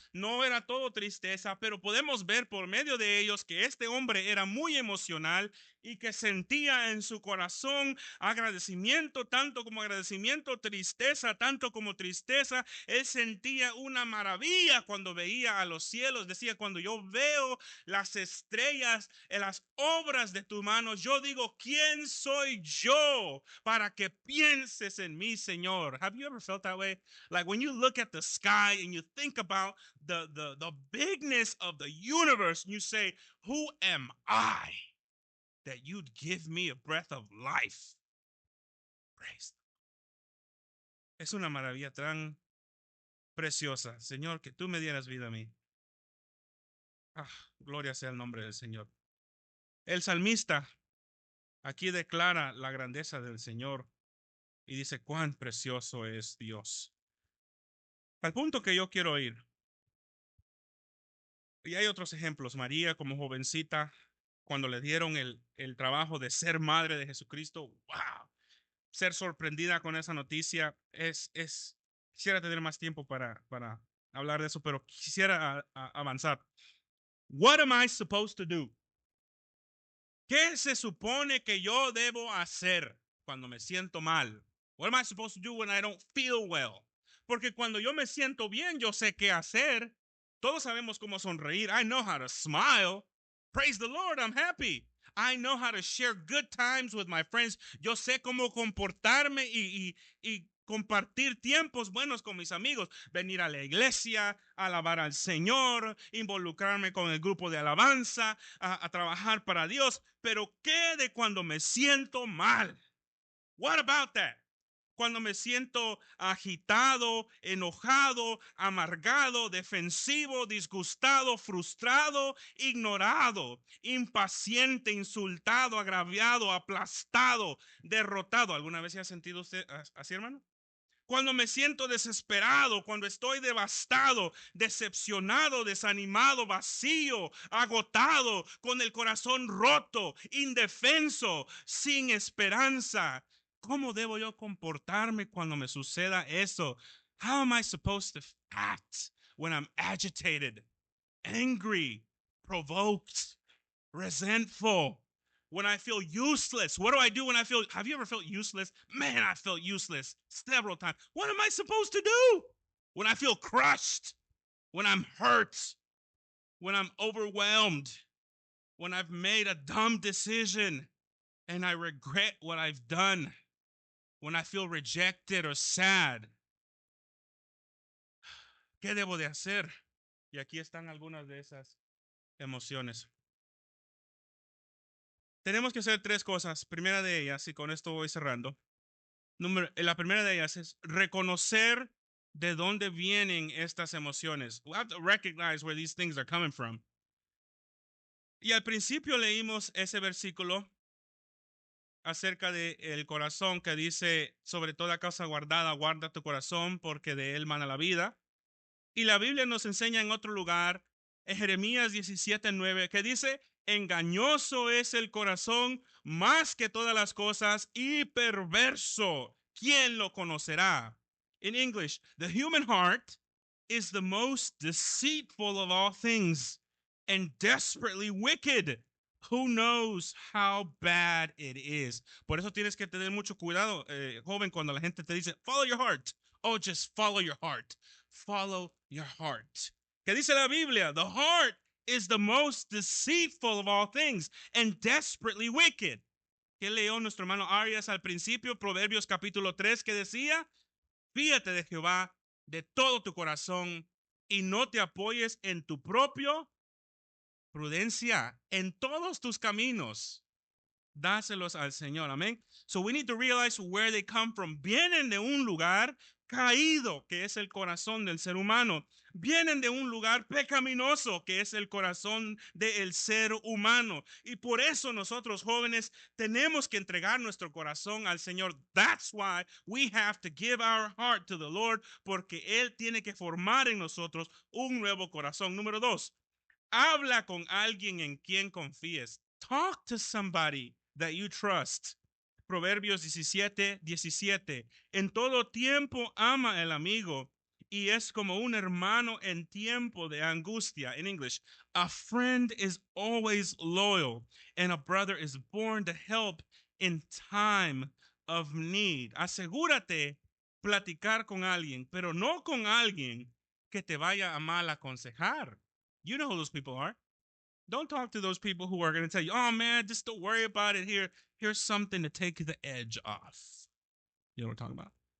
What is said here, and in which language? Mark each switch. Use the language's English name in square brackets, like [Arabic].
[Spanish] No era todo tristeza, pero podemos ver por medio de ellos que este hombre era muy emocional y que sentía en su corazón agradecimiento, tanto como agradecimiento, tristeza, tanto como tristeza. Él sentía una maravilla cuando veía a los cielos. Decía, cuando yo veo las estrellas en las obras de tus manos, yo digo, ¿quién soy yo para que pienses en mí, Señor? [English] Have you ever felt that way? Like when you look at the sky and you think about the bigness of the universe, and you say, who am I that you'd give me a breath of life? Praise. [Spanish] Es una maravilla tan preciosa, Señor, que tú me dieras vida a mí. Gloria sea el nombre del Señor. El salmista aquí declara la grandeza del Señor y dice cuán precioso es Dios. Al punto que yo quiero ir. Y hay otros ejemplos. María como jovencita, cuando le dieron el trabajo de ser madre de Jesucristo, wow, ser sorprendida con esa noticia quisiera tener más tiempo para hablar de eso, pero quisiera avanzar. [English] What am I supposed to do? [Spanish] ¿Qué se supone que yo debo hacer cuando me siento mal? [English] What am I supposed to do when I don't feel well? [Spanish] Porque cuando yo me siento bien, yo sé qué hacer. Todos sabemos cómo sonreír. [English] I know how to smile. Praise the Lord, I'm happy. I know how to share good times with my friends. [Spanish] Yo sé cómo comportarme y compartir tiempos buenos con mis amigos, venir a la iglesia, alabar al Señor, involucrarme con el grupo de alabanza, a trabajar para Dios. Pero ¿qué de cuando me siento mal? [English] What about that? [Spanish] Cuando me siento agitado, enojado, amargado, defensivo, disgustado, frustrado, ignorado, impaciente, insultado, agraviado, aplastado, derrotado. ¿Alguna vez se ha sentido usted así, hermano? Cuando me siento desesperado, cuando estoy devastado, decepcionado, desanimado, vacío, agotado, con el corazón roto, indefenso, sin esperanza. ¿Cómo debo yo comportarme cuando me suceda eso? [English] How am I supposed to act when I'm agitated, angry, provoked, resentful? When I feel useless, what do I do when I feel? Have you ever felt useless? Man, I felt useless several times. What am I supposed to do when I feel crushed? When I'm hurt? When I'm overwhelmed? When I've made a dumb decision and I regret what I've done? When I feel rejected or sad? [Spanish] ¿Qué debo de hacer? Y aquí están algunas de esas emociones. Tenemos que hacer tres cosas. Primera de ellas, y con esto voy cerrando. La primera de ellas es reconocer de dónde vienen estas emociones. [English] We have to recognize where these things are coming from. [Spanish] Y al principio leímos ese versículo acerca del corazón que dice, sobre toda cosa guardada, guarda tu corazón porque de él mana la vida. Y la Biblia nos enseña en otro lugar, en Jeremías 17:9, que dice, engañoso es el corazón más que todas las cosas y perverso. ¿Quién lo conocerá? [English] In English, the human heart is the most deceitful of all things and desperately wicked. Who knows how bad it is? [Spanish] Por eso tienes que tener mucho cuidado, joven, cuando la gente te dice, [English] follow your heart. Oh, just follow your heart. Follow your heart. [Spanish] ¿Qué dice la Biblia? [English] The heart is the most deceitful of all things and desperately wicked. [Spanish] ¿Qué leyó nuestro hermano Arias al principio? Proverbios capítulo 3, que decía, fíjate de Jehová de todo tu corazón y no te apoyes en tu propio prudencia. En todos tus caminos, dáselos al Señor. Amén. [English] So we need to realize where they come from. [Spanish] Vienen de un lugar, caído, que es el corazón del ser humano. Vienen de un lugar pecaminoso, que es el corazón del ser humano. Y por eso nosotros jóvenes tenemos que entregar nuestro corazón al Señor. [English] That's why we have to give our heart to the Lord, [Spanish] porque Él tiene que formar en nosotros un nuevo corazón. Número 2, habla con alguien en quien confíes. [English] Talk to somebody that you trust. [Spanish] Proverbios 17:17. En todo tiempo ama el amigo y es como un hermano en tiempo de angustia. [English] In English, a friend is always loyal and a brother is born to help in time of need. [Spanish] Asegúrate platicar con alguien, pero no con alguien que te vaya a mal aconsejar. [English] You know who those people are. Don't talk to those people who are going to tell you, oh man, just don't worry about it. Here's something to take the edge off. You know what I'm talking about?